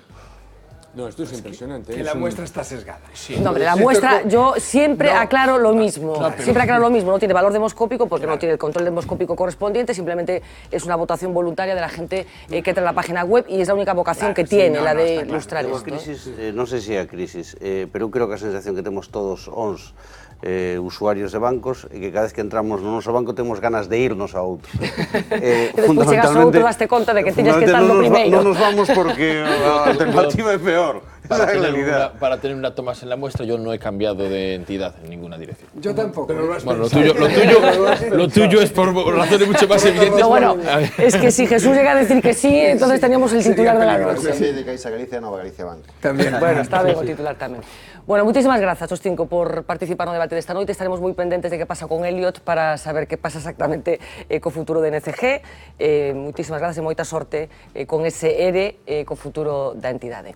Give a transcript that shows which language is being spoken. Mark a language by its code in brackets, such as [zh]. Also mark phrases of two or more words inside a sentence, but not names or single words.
[es] No, esto es impresionante. Que la muestra está sesgada. Sí. No, hombre, la muestra, yo siempre aclaro lo mismo. Siempre aclaro lo mismo. No tiene valor demoscópico porque no tiene el control demoscópico correspondiente. Simplemente es una votación voluntaria de la gente que entra en la página web, y es la única vocación que tiene, la de ilustrar esto. [gl] Crisis, non sei se é a crisis, pero eu creo que a sensación que temos todos os usuarios de bancos é que cada vez que entramos no noso banco temos ganas de irnos a outro. Despois chegas a outro, daste conta de que tiñas que estar no primeiro. Non nos vamos porque a alternativa é peor. [es] Para tener una Tomás en la muestra, yo no he cambiado de entidad en ninguna dirección. Yo tampoco. Bueno, lo tuyo es por razones mucho más evidentes. No, bueno, es que si Jesús llega a decir que sí, entonces teníamos el titular de la noche. Sí, de Caixa Galicia, Nova Galicia Banco. También. [gl] Bueno, está ben o titular tamén. Bueno, muchísimas grazas aos cinco por participar no debate desta noite. Estaremos moi pendentes de que pasa con Elliot para saber que pasa exactamente co futuro de NCG. Muchísimas grazas e moita sorte con ese ERE co futuro da entidade.